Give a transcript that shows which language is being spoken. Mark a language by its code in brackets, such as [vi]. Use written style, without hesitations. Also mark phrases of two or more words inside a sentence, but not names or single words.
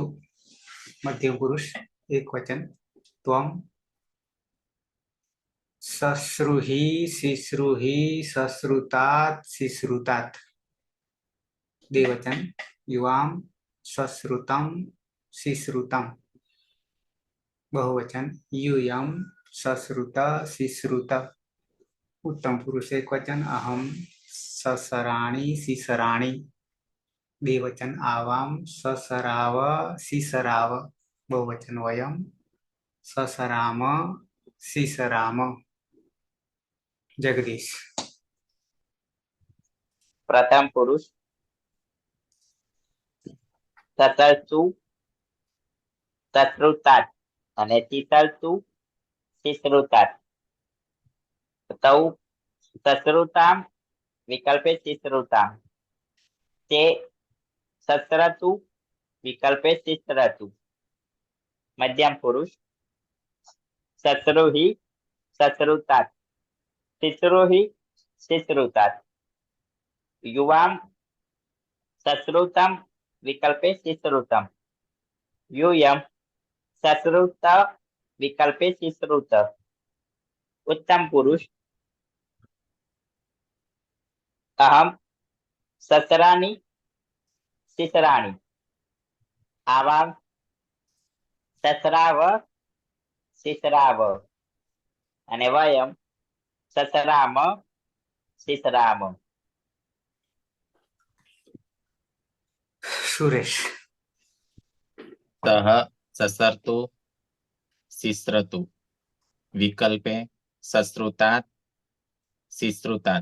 [sa] મધ્યમ પુરુષ એકવચન. ત્વમ સશ્રુહિ, શિશ્રુહિ, સશ્રુતાत्, શિશ્રુતાत्. દ્વિવચન. યુવામ સશ્રુતમ, શિશ્રુતમ. બહુવચન. यूयम सश्रुत, शिश्रुत. उत्तम पुरुष एकवचन. अहम ससराणि, शिसराणि. द्विवचन. आवाम ससराव, शिसराव. बहुवचन. वयम ससराम, शिसराम. जगदीश. પ્રથમ પુરુષ સસરતુ, સશ્રુતાत् અને શિસરતુ, શિશ્રુતાत्. તૌ સશ્રુતામ વિકલ્પે શિશ્રુતામ. તે સસરતુ વિકલ્પે શિશ્રતુ. મધ્યમ પુરુષ સસરુહિ, સશ્રુતાत्, શિશ્રુહિ, શિશ્રુતાत्. યુવામ સશ્રુતમ વિકલ્પે શિશ્રુતમ. यूयम सश्रुत विकल्पे शिश्रुत. उत्तम पुरुष अहम ससराणि, शिसराणि. आवाम ससराव, शिसराव. અને વયમ સસરામ, શિસરામ. સુરેશ. સહ સસરતુ, શિશ્રતુ. વિકલ્પે સશ્રુતાत्, શિશ્રુતાत्.